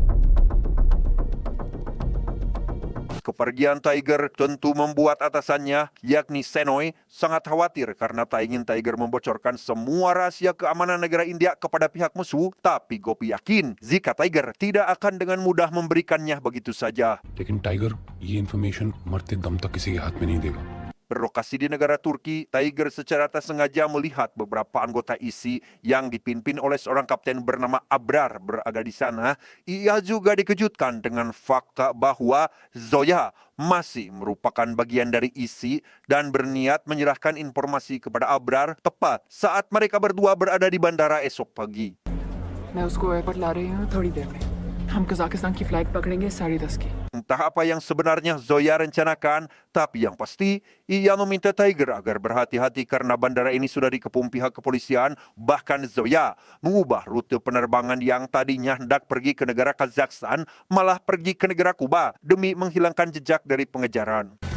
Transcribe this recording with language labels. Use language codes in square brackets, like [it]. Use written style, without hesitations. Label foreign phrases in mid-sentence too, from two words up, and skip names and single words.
[id] Kepergian Tiger tentu membuat atasannya, yakni Senoy, sangat khawatir karena tak ingin Tiger membocorkan semua rahasia keamanan negara India kepada pihak musuh. Tapi Gopi yakin jika Tiger tidak akan dengan mudah memberikannya begitu saja. [hi] लेकिन टाइगर ये इंफॉर्मेशन मरते दम तक किसी के हाथ में नहीं देगा [id] Berlokasi di negara Turki, Tiger secara tak sengaja melihat beberapa anggota ISI yang dipimpin oleh seorang kapten bernama Abrar berada di sana. Ia juga dikejutkan dengan fakta bahwa Zoya masih merupakan bagian dari ISI dan berniat menyerahkan informasi kepada Abrar tepat saat mereka berdua berada di bandara esok pagi. [hi] मैं उसको एयरपोर्ट ला रही हूँ थोड़ी देर में. हम कजाकिस्तान की फ्लाइट पकड़ेंगे 10:30 की. [id] Entah apa yang sebenarnya Zoya rencanakan, tapi yang pasti ia meminta Tiger agar berhati-hati karena bandara ini sudah dikepung pihak kepolisian. Bahkan Zoya mengubah rute penerbangan yang tadinya hendak pergi ke negara Kazakhstan malah pergi ke negara Kuba demi menghilangkan jejak dari pengejaran.